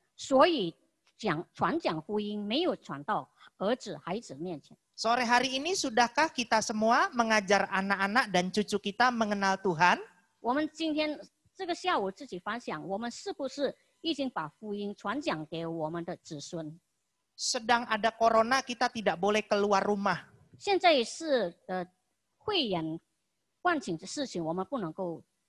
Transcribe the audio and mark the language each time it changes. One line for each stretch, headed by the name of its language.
Chinese: 所以传讲福音没有传到儿子孩子面前。
Indonesian: Sore hari ini sudahkah kita semua mengajar anak-anak dan cucu kita mengenal Tuhan?
Chinese: 我们今天这个下午自己反想，我们是不是已经把福音传讲给我们的子孙？
Indonesian: Sedang ada corona, kita tidak boleh keluar rumah.
Chinese: 现在是肺炎冠情的事情，我们不能够。